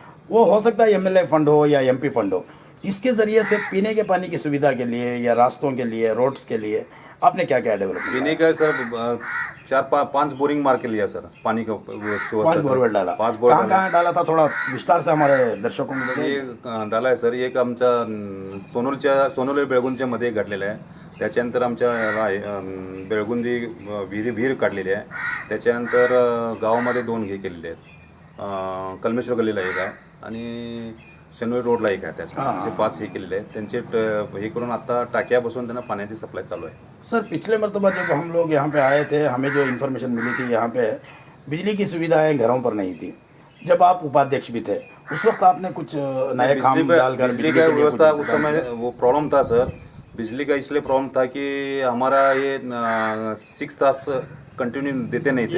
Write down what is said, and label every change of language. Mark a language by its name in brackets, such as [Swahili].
[Hindi] वो हो सकता है एमएलए फंड हो या एमपी फंड हो. इसके ज़रिए से पीने के पानी की सुविधा के लिए या रास्तों के लिए, रोड्स के लिए आपने क्या क्या डेवलप किया? पीने का सर 4-5 बोरिंग मार के लिया सर पानी का. 5 बोरवेल डाला. 5 बोरवेल कहाँ डाला था, थोड़ा विस्तार से हमारे दर्शकों को बताइए. [Marathi] हे डाला आहे सर. एक आमच्या सोनोली बेळगुंदच्या मध्ये घडलेलं आहे. त्याच्यानंतर आमच्या बेळगुंदी विहीर काढलेली आहे. त्याच्यानंतर गावामध्ये 2 हे केलेले आहेत. कलमेश्वर गल्लीला एक आहे आणि शनिवारी रोडला एक आहे. त्याचे 5 हे केलेले आहेत. त्यांचे हे करून आता टाक्या बसून त्यांना पाण्याची सप्लाय चालू आहे. [Hindi] सर, पिछले मरतबा जब हम लोग यहाँ पे आए थे, हमें जो इन्फॉर्मेशन मिली थी यहाँ पे बिजली की सुविधाएं घरों पर नहीं थी. जब आप उपाध्यक्ष भी थे उस वक्त आपने कुछ नए काम डालकर बिजली का व्यवस्था उस समय वो प्रॉब्लम था सर. बिजली का इसलिए प्रॉब्लम था कि हमारा ये 6 तास कंटिन्यू देते नहीं थे.